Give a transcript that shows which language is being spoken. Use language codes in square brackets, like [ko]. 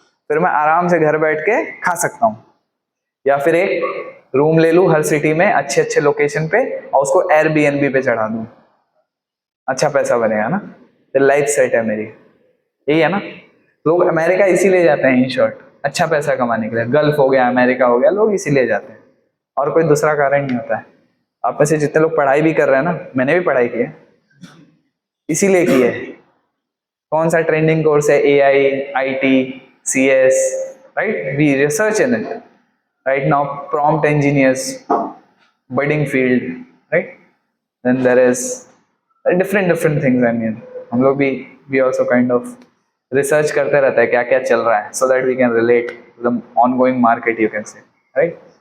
[hi] फिर मैं आराम से घर बैठ के खा सकता हूँ, या फिर एक रूम ले लूँ हर सिटी में अच्छे अच्छे लोकेशन पे और उसको Airbnb पे चढ़ा दूँ, अच्छा पैसा बनेगा ना. फिर लाइफ सेट है मेरी. यही है ना. लोग अमेरिका इसीलिए जाते हैं, इन शॉर्ट, अच्छा पैसा कमाने के लिए. गल्फ हो गया, अमेरिका हो गया, लोग इसीलिए जाते हैं, और कोई दूसरा कारण नहीं होता है. आप में से जितने लोग पढ़ाई भी कर रहे हैं ना, मैंने भी पढ़ाई की है, इसीलिए की है. कौन सा ट्रेंडिंग कोर्स है? [en] AI, IT, CS, right? We research in it right now. Prompt engineers, budding field, right? Then there is different things. I mean [hi] हम लोग भी [en] we also kind of research [hi] करते रहता है क्या क्या चल रहा है, [en] So that we can relate to the ongoing market, you can say, right?